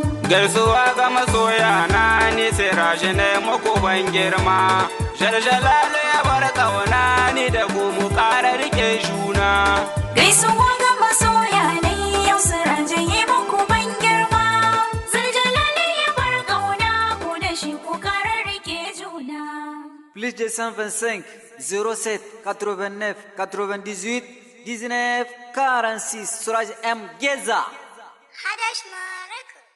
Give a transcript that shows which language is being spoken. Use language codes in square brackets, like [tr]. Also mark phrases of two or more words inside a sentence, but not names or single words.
[ha] Gaisuwa ga masoya na ni Siraji ne muku ban girma. Jaljalalu ya bar kauna ni da ku mu ƙara rike juna. Gaisuwa ga masoya ne yau Siraji yi muku ban girma. Zuljalali ya bar kauna ku da shi ku ƙara rike juna. [fr] Plus deux cent vingt-cinq, zéro sept, quatre-vingt-neuf, quatre-vingt-dix-huit, dix-neuf, quarante-six, Sourage M Geza. Hadash Marek.